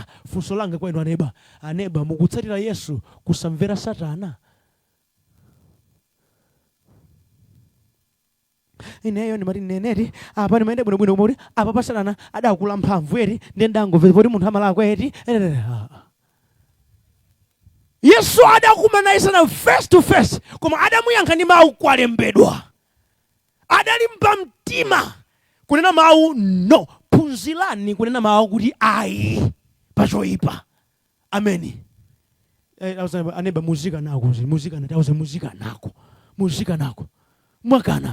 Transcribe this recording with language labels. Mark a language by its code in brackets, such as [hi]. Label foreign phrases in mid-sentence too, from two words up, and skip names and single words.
[ny] Funso langa kwa inu aneba, mukutsatira Yesu kusamvera Satana? Ineyo ndimati neneti apa ndimayenda bwinobwino kuti apa pa Satana adakula mphamvu eti ndi ndangomva poti munthu amalakwa eti. Yesu adakumana naye Satana [en] face to face, [ny] koma adamuyankha ndi mawu kwalembedwa. Adalimba mtima kunena mawu no, phunzirani kunena mawu kuti ayi pachoyipa. Ameni. Aneba muzika nako, muzika nako mwakana.